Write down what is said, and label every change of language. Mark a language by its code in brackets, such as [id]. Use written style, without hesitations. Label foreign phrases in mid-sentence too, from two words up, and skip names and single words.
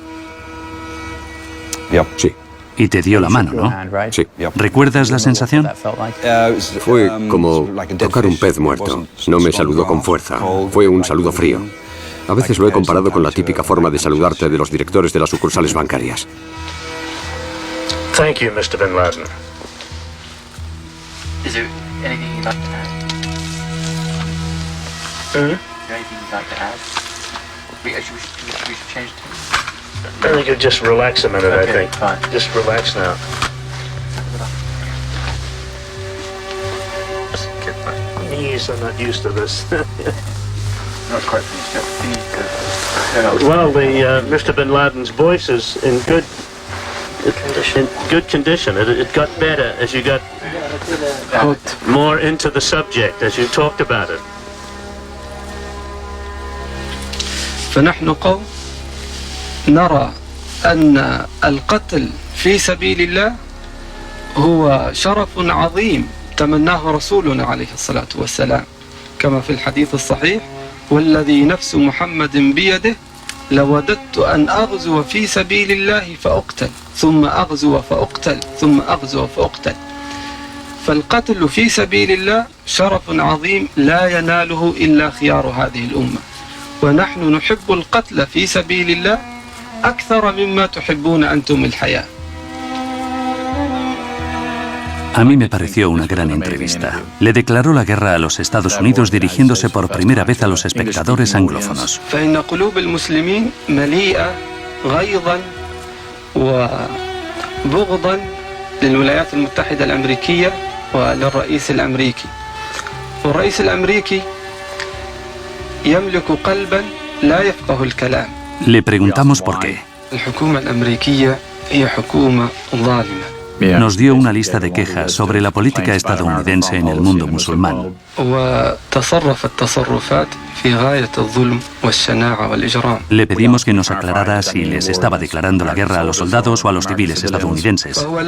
[es] Sí. Y te dio la mano, ¿no? Sí. ¿Recuerdas la sensación? Fue como tocar un pez muerto. No me saludó con fuerza. Fue un saludo frío. A veces lo he comparado con la típica forma de saludarte de los directores de las sucursales bancarias. [en] Thank you, Mr. Bin Laden. Is there anything you'd like to add? Hmm? Is there anything you'd like to add? We should change it. I think you'll just relax a minute, Okay, I think. fine. Just relax now. Knees, I'm not used to this. Well, Mr. Bin Laden's voice is in good condition. It got better as you got more into the subject, as you talked about it. [ar] فنحن قوم نرى أن القتل في سبيل الله هو شرف عظيم تمناه رسولنا عليه الصلاة والسلام كما في الحديث الصحيح والذي نفس محمد بيده لوددت أن أغزو في سبيل الله فأقتل ثم أغزو فأقتل ثم أغزو فأقتل فالقتل في سبيل الله شرف عظيم لا يناله إلا خيار هذه الأمة ونحن نحب القتل في سبيل الله أكثر مما تحبون أنتم الحياة. [es] A mí me pareció una gran entrevista. Le declaró la guerra a los Estados Unidos dirigiéndose por primera vez a los espectadores anglófonos. [ar] فإن قلوب المسلمين مليئة غيظا وبغضا للولايات المتحدة الأمريكية وللرئيس الأمريكي. والرئيس الأمريكي يملك قلبا لا يفقه الكلام. [es] Le preguntamos por qué. [ar] الحكومة الأمريكية هي حكومة ظالمة. [es] Nos dio una lista de quejas sobre la política estadounidense en el mundo musulmán. Le pedimos que nos aclarara si les estaba declarando la guerra a los soldados o a los civiles estadounidenses.